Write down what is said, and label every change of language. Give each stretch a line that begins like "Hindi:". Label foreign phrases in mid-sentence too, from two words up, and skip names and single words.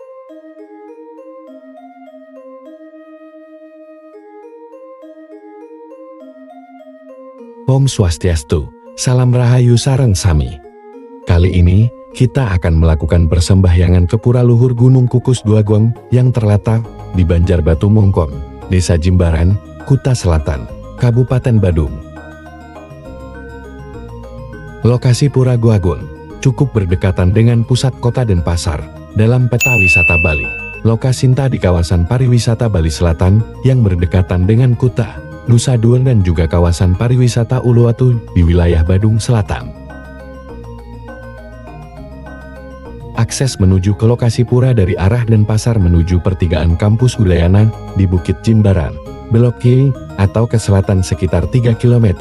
Balinese: Om Swastiastu, salam rahayu sareng sami.
Indonesian: Kali ini, kita akan melakukan persembahyangan ke Pura Luhur Gunung Kukus Duagung yang terletak di Banjarbatu Mongkon, Desa Jimbaran, Kuta Selatan, Kabupaten Badung. Lokasi Pura Duagung cukup berdekatan dengan pusat kota Denpasar dalam peta wisata Bali. Lokasinya di kawasan pariwisata Bali Selatan yang berdekatan dengan Kuta, Nusa Dua dan juga kawasan pariwisata Uluwatu di wilayah Badung Selatan. Akses menuju ke lokasi pura dari arah Denpasar menuju pertigaan kampus Udayana di Bukit Jimbaran, belok kiri atau ke selatan sekitar 3 km.